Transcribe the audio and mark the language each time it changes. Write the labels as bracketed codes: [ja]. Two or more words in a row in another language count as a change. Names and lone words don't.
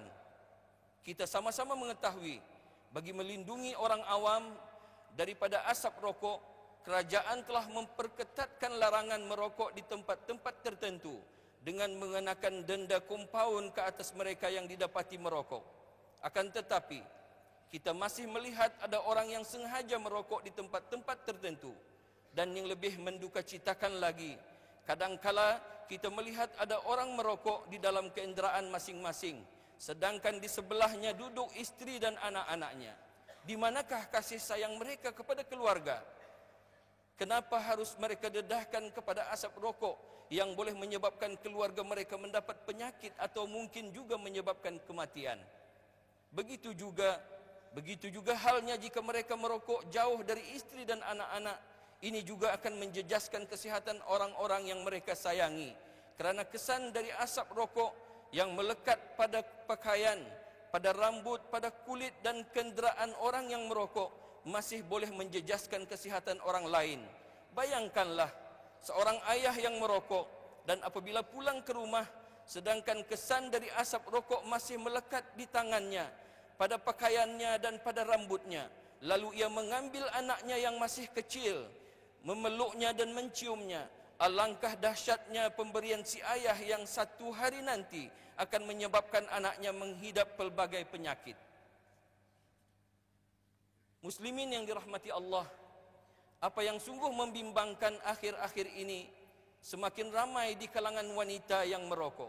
[ms] Kita sama-sama mengetahui, bagi melindungi orang awam daripada asap rokok, kerajaan telah memperketatkan larangan merokok di tempat-tempat tertentu dengan mengenakan denda kompaun ke atas mereka yang didapati merokok. Akan tetapi, kita masih melihat ada orang yang sengaja merokok di tempat-tempat tertentu. Dan yang lebih mendukacitakan lagi, kadangkala kita melihat ada orang merokok di dalam kenderaan masing-masing, sedangkan di sebelahnya duduk istri dan anak-anaknya. Di manakah kasih sayang mereka kepada keluarga? Kenapa harus mereka dedahkan kepada asap rokok yang boleh menyebabkan keluarga mereka mendapat penyakit atau mungkin juga menyebabkan kematian? Begitu juga halnya jika mereka merokok jauh dari istri dan anak-anak. Ini juga akan menjejaskan kesihatan orang-orang yang mereka sayangi, kerana kesan dari asap rokok yang melekat pada pakaian, pada rambut, pada kulit dan kenderaan orang yang merokok masih boleh menjejaskan kesihatan orang lain. Bayangkanlah seorang ayah yang merokok dan apabila pulang ke rumah, sedangkan kesan dari asap rokok masih melekat di tangannya, pada pakaiannya dan pada rambutnya. Lalu ia mengambil anaknya yang masih kecil, memeluknya dan menciumnya. Alangkah dahsyatnya pemberian si ayah yang satu hari nanti akan menyebabkan anaknya menghidap pelbagai penyakit. Muslimin yang dirahmati Allah, apa yang sungguh membimbangkan akhir-akhir ini, semakin ramai di kalangan wanita yang merokok.